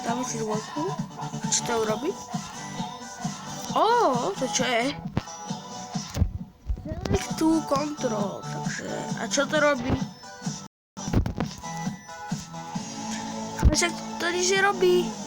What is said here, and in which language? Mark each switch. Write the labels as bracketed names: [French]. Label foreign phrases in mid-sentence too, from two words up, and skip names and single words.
[Slovak] si dvojku. Čo to urobí? Ó, to čo je? [English] Select to control. [Slovak] Takže, a čo to robí? Ale však to nič nerobí.